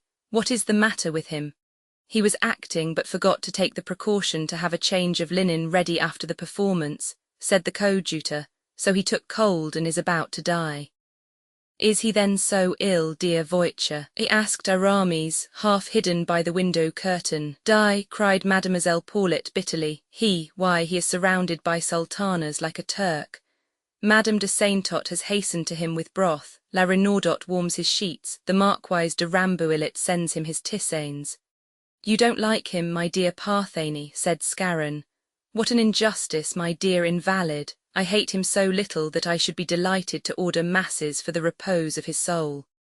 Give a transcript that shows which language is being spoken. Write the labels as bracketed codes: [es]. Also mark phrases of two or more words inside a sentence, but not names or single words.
[en] What is the matter with him? He was acting but forgot to take the precaution to have a change of linen ready after the performance, said the coadjutor, so he took cold and is about to die. Is he then so ill, dear Voiture? He asked Aramis, half hidden by the window curtain. Die, cried Mademoiselle Paulet bitterly. Why, he is surrounded by sultanas like a Turk. Madame de Saintot has hastened to him with broth, La Renaudot warms his sheets, the Marquise de Rambouillet sends him his tisanes. You don't like him, my dear Parthenie, said Scarron. What an injustice, my dear invalid. I hate him so little that I should be delighted to order masses for the repose of his soul.